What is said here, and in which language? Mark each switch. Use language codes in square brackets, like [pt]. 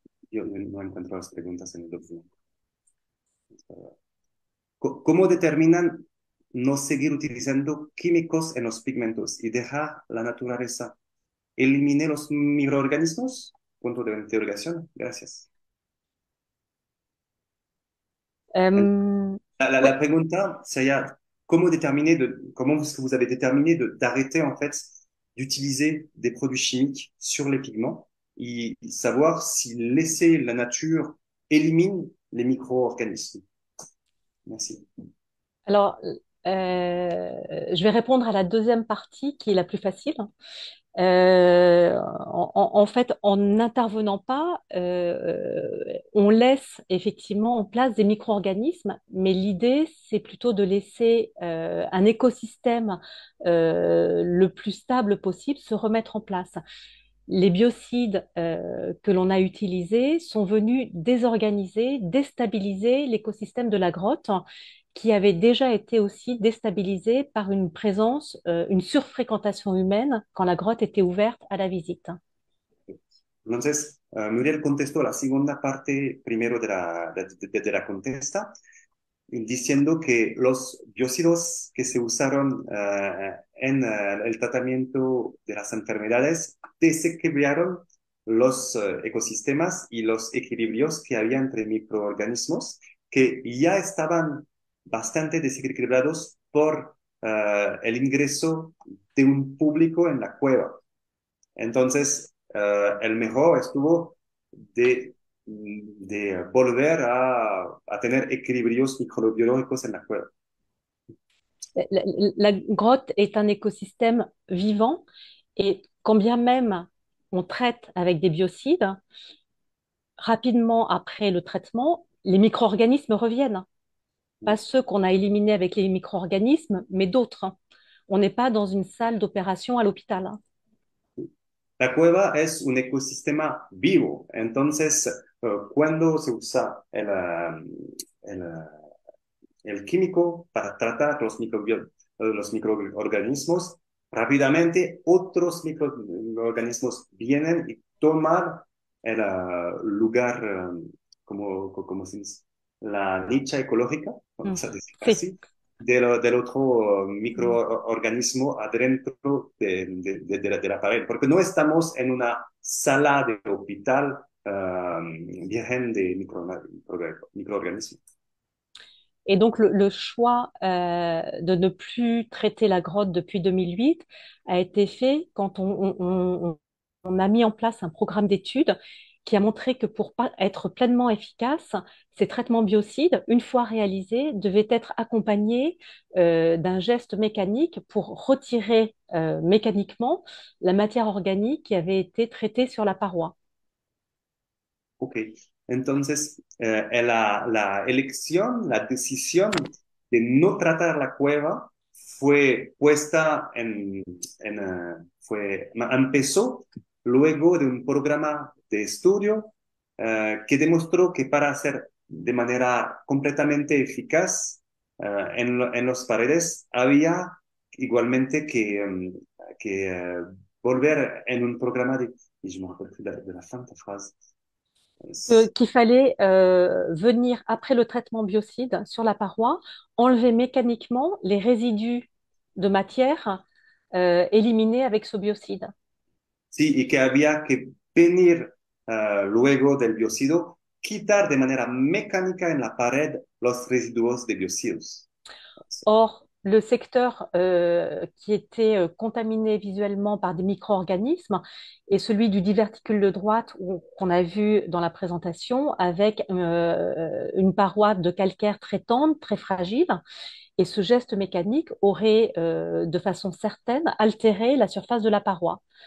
[es] Yo no encuentro las preguntas en el documento. ¿Cómo determinan no seguir utilizando químicos en los pigmentos y dejar la naturaleza? ¿Elimine los microorganismos? Punto de interrogación. Gracias. Euh, La pregunta sería, ¿cómo es que [fr] vous avez déterminé d'arrêter en fait d'utiliser des produits chimiques sur les pigments et savoir si laisser la nature élimine les micro-organismes? Merci. alors, je vais répondre à la deuxième partie qui est la plus facile. En fait, en n'intervenant pas, on laisse effectivement en place des micro-organismes, mais l'idée, c'est plutôt de laisser un écosystème le plus stable possible se remettre en place. Les biocides que l'on a utilisés sont venus désorganiser, déstabiliser l'écosystème de la grotte qui avait déjà été aussi déstabilisée par une présence, une surfréquentation humaine quand la grotte était ouverte à la visite. [es] Entonces, Muriel contestó la segunda parte primero de la contesta, diciendo que los biocidos que se usaron en el tratamiento de las enfermedades desequilibraron los ecosistemas y los equilibrios que había entre microorganismos que ya estaban bastante desequilibrados por el ingreso de un público en la cueva. Entonces, el mejor estuvo de volver a tener equilibrios microbiológicos en la cueva. [fr] La grotte est un écosystème vivant et quand bien même on traite avec des biocides, rapidement après le traitement, les micro-organismes reviennent. Pas ceux qu'on a éliminés avec les micro-organismes, mais d'autres. On n'est pas dans une salle d'opération à l'hôpital. [es] La cueva es un ecosistema vivo, entonces cuando se usa el químico para tratar los microorganismos, rápidamente otros microorganismos vienen y toman el lugar, como se dice, la nicha ecológica, vamos a decir Sí. así, del otro microorganismo adentro de la pared, porque no estamos en una sala de hospital virgen de microorganismos. [fr] Et donc, le choix de ne plus traiter la grotte depuis 2008 a été fait quand on a mis en place un programme d'études qui a montré que pour être pleinement efficace, ces traitements biocides, une fois réalisés, devaient être accompagnés d'un geste mécanique pour retirer mécaniquement la matière organique qui avait été traitée sur la paroi. [es] Ok, entonces la elección, la decisión de no tratar la cueva fue puesta empezó luego de un programa de estudio que demostró que para hacer de manera completamente eficaz en las paredes había igualmente que volver en un programa de... [fr] Y je me rappelle plus de la fin de la phrase. Qu'il fallait venir après le traitement biocide sur la paroi, enlever mécaniquement les résidus de matière éliminés avec ce biocide. [es] Sí, y que había que venir luego del biocido, quitar de manera mecánica en la pared los residuos de biocidos. [fr] Or, le secteur qui était contaminé visuellement par des micro-organismes est celui du diverticule de droite qu'on a vu dans la présentation avec une paroi de calcaire très tendre, très fragile. Et ce geste mécanique aurait de façon certaine altéré la surface de la paroi.